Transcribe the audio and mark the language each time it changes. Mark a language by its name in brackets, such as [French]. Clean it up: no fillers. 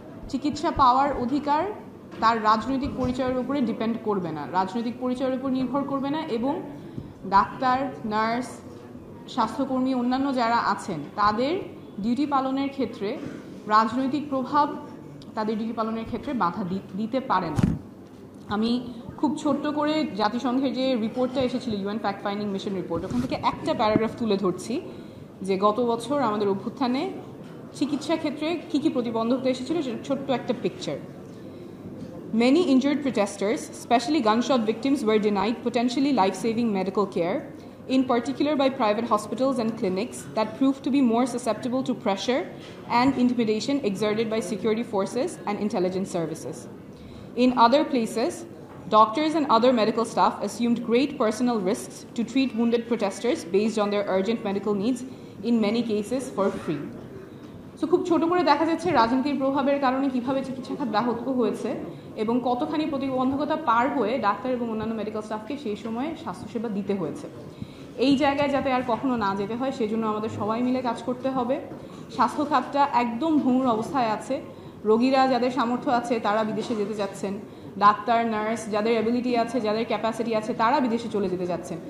[Bangla] চিকিৎসা পাওয়ার অধিকার তার রাজনৈতিক পরিচয়ের উপরে ডিপেন্ড করবে না, রাজনৈতিক পরিচয়ের উপর নির্ভর করবে না, এবং ডাক্তার, নার্স, স্বাস্থ্যকর্মী, অন্যান্য যারা আছেন তাদের ডিউটি পালনের ক্ষেত্রে রাজনৈতিক প্রভাব তাদের ডিউটি পালনের ক্ষেত্রে বাধা দিতে পারে না। আমি খুব ছোট্ট করে জাতিসংঘের যে রিপোর্টটা এসেছিল, UN fact finding mission report, ওখান থেকে একটা প্যারাগ্রাফ তুলে ধরছি যে গত বছর আমাদের অভ্যুত্থানে চিকিৎসা ক্ষেত্রে কী কী প্রতিবন্ধকতা এসেছিল, সেটা ছোট্ট একটা picture. [English] Many injured protesters, especially gunshot victims, were denied potentially life-saving medical care, in particular by private hospitals and clinics that proved to be more susceptible to pressure and intimidation exerted by security forces and intelligence services. In other places, doctors and other medical staff assumed great personal risks to treat wounded protesters based on their urgent medical needs, in many cases for free. [Bangla] So খুব ছোট করে দেখা যাচ্ছে রাজনীতির প্রভাবের কারণে কীভাবে চিকিৎসা খাত ব্যাহত হয়েছে এবং কতখানি প্রতিবন্ধকতা পার হয়ে ডাক্তার এবং অন্যান্য মেডিকেল স্টাফকে সেই সময়ে স্বাস্থ্যসেবা দিতে হয়েছে। এই জায়গায় যাতে আর কখনো না যেতে হয়, সেজন্য আমাদের সবাই মিলে কাজ করতে হবে। স্বাস্থ্য খাতটা একদম ভঙ্গুর অবস্থায় আছে। রোগীরা যাদের সামর্থ্য আছে তারা বিদেশে যেতে যাচ্ছেন, ডাক্তার, নার্স যাদের অ্যাবিলিটি আছে, যাদের ক্যাপাসিটি আছে, তারা বিদেশে চলে যেতে যাচ্ছেন।